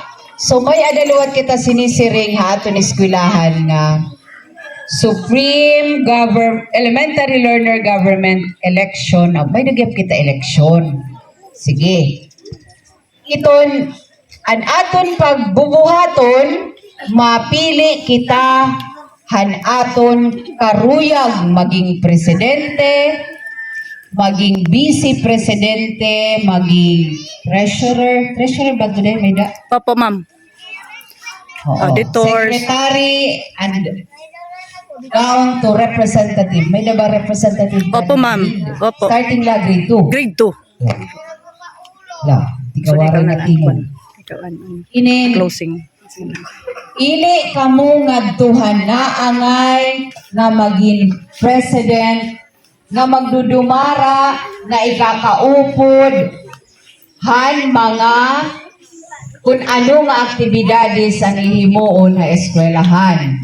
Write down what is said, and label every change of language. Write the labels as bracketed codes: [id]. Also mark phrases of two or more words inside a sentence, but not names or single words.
[war] So may adaliwat kita sinisiring ha aton eskwelahan nga Supreme Elementary Learner Government Election. May nagyap kita election. Sige. Iton, an aton pagbubuhaton, mapili kita han aton karuyag maging presidente, maging vice presidente, maging treasurer ba today may da? Opo, ma'am. Auditors. [en] Secretary and down to representative. [war] May na ba representative? Opo, ma'am. Opo. Starting la grade 2. Grade 2. La, tikawaran na tingin. Inin, Closing. ili kamo ngadtuhan na angay nga maging president nga magdudumara nga ikakaupod han mga kung ano nga aktibidades ang ihimuon na eskwelahan.